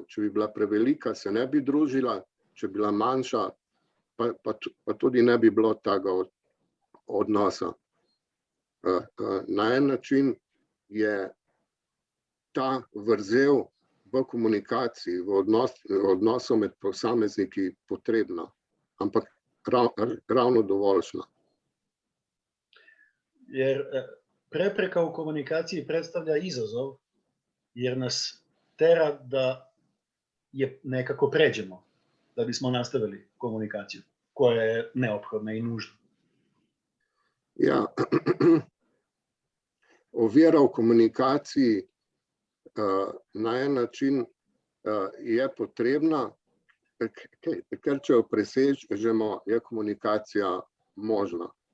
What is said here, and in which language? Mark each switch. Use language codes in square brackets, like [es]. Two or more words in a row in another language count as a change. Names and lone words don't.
[sl] Če bi bila prevelika, se ne bi družila, če bi bila manjša, pa tudi ne bi bilo tega odnosa. Na en način je ta vrzel v komunikaciji, v odnosu med posamezniki potrebna, ampak ravno dovoljšna. [sr] Jer prepreka u komunikaciji predstavlja izazov, jer nas tera da je nekako pređemo, da bismo nastavili komunikaciju, koja je neophodna i nužna. [sl] Ja, ovira v komunikaciji na en način je potrebna, ker če jo presežemo, je komunikacija možna.